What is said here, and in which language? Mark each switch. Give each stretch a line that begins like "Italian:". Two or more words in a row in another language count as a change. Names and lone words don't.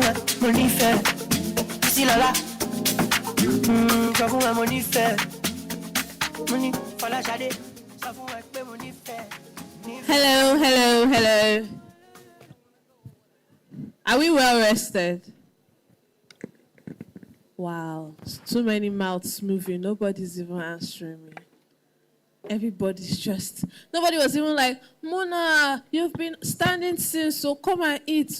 Yoruba: ẹ, mo nífẹ̀ẹ́, Sílọ́lá, sọ fún ẹ, mo nífẹ̀ẹ́, mo ní Fọláṣadé, sọ fún ẹ pé mo nífẹ̀ẹ́.
English: Hello. Are we well rested? Wow, too many mouths moving. Nobody's even answering me. Everybody's just, nobody was even like, Mona, you've been standing since, so come and eat.